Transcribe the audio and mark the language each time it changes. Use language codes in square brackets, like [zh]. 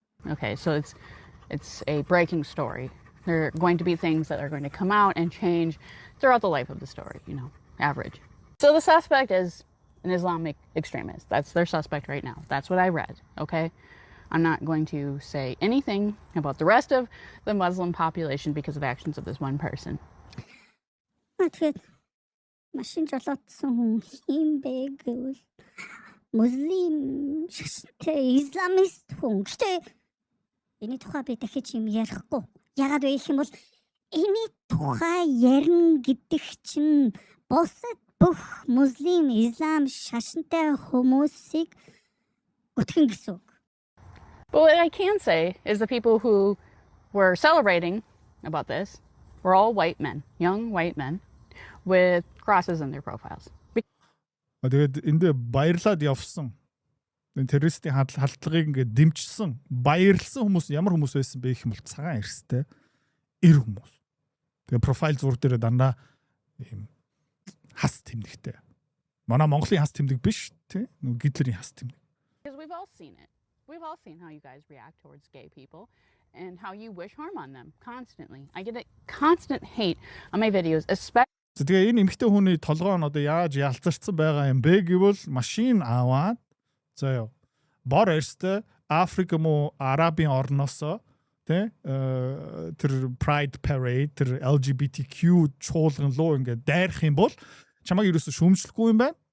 [en] Okay, so it's a breaking story. There are going to be things that are going to come out and change throughout the life of the story, you know, average. So the suspect is an Islamic extremist. That's their suspect right now. That's what I read, okay? I'm not going to say anything about the rest of the Muslim population because of actions of this one person. [mn] Тэгээд машин жолоодсон хүн юм бэ гэвэл муслим шашинтай исламист хүн. Гэтэ энэ тухай би дахиж юм ярихгүй. Ягаад вэ гэх юм бол энэ тухай ярина гэдэг чинь бусад бүх муслим, ислам шашинтай хүмүүсийг гүтгэн гэсэн үг. [en] But what I can say is the people who were celebrating about this were all white men, young white men with crosses in their profiles. [mn] Тэгээд энд баярлаад явсан. Энэ террористийн халдлагыг ингээд дэмжсэн, баярлсан хүмүүс ямар хүмүүс байсан бэ гэх юм бол цагаан эрстэй эр хүмүүс. Тэгээд профайл зураг дээр дандаа ийм хас тэмдэгтэй. Манай Монголын хас тэмдэг биш, тий? Нөгөө Гитлерийн хас тэмдэг. [en] Because we've all seen it. We've all seen how you guys react towards gay people and how you wish harm on them constantly. I get a constant hate on my videos, especially. [mn] Тэгээ энэ эмэгтэй хүний толгой нь одоо яаж ялцарсан байгаа юм бэ гэвэл машин аваад заяа бор эрстэй Африк муу Арабын орноосоо тий тэр Pride Parade тэр LGBTQ чуулган руу ингээд дайрах юм бол чамайг ерөөсө шүүмжлэхгүй юм байна.